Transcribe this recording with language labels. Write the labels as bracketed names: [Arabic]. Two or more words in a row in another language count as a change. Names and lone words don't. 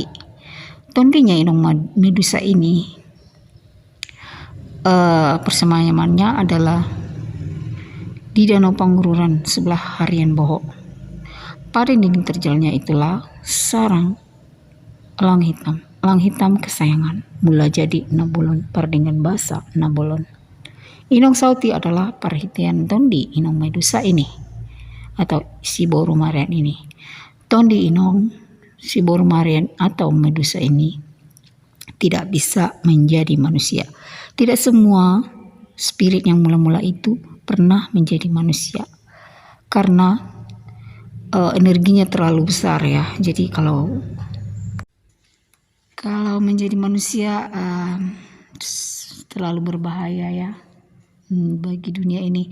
[Indonesian] Tondinya Inong Medusa ini persemayamannya adalah di Danau Pangururan sebelah Harian Boho. Pada dinding terjalnya itulah sarang elang hitam kesayangan, mula jadi Nabulon pardingan basa Nabolon. Inong Sauti adalah perhitian Tondi Inong Medusa ini atau Si Boru Marihan ini. Tondi Inong Si Boru Marihan atau Medusa ini tidak bisa menjadi manusia. Tidak semua spirit yang mula-mula itu pernah menjadi manusia karena energinya terlalu besar ya. Jadi kalau menjadi manusia terlalu berbahaya ya bagi dunia ini.